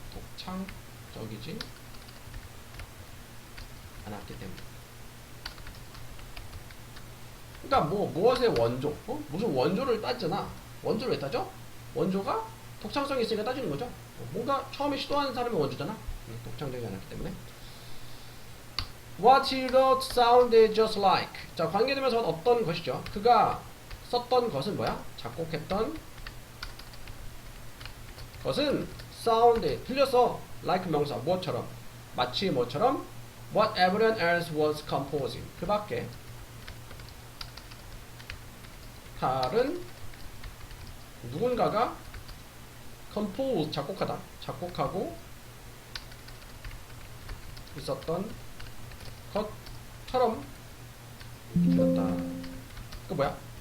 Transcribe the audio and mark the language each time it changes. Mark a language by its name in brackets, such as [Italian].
[Korean] 독창적이지 않았기 때문에. 그러니까 무엇의 원조? 무슨 원조를 따지잖아. 원조를 왜 따져? 원조가 독창성이 있으니까 따지는 거죠. 뭔가 처음에 시도하는 사람이 원주잖아. 독창되지 않았기 때문에. [English] What he wrote sounded just like. [Korean] 자, 관계대명사는 어떤 것이죠? 그가 썼던 것은 뭐야? 작곡했던 것은 sounded, 들려서 like 명사, 뭐처럼, 마치 뭐처럼 [English] what everyone else was composing. [Korean] 그 밖에 다른 누군가가 compose, 작곡하다, 작곡하고 있었던 것처럼 들렸다. 그 뭐야?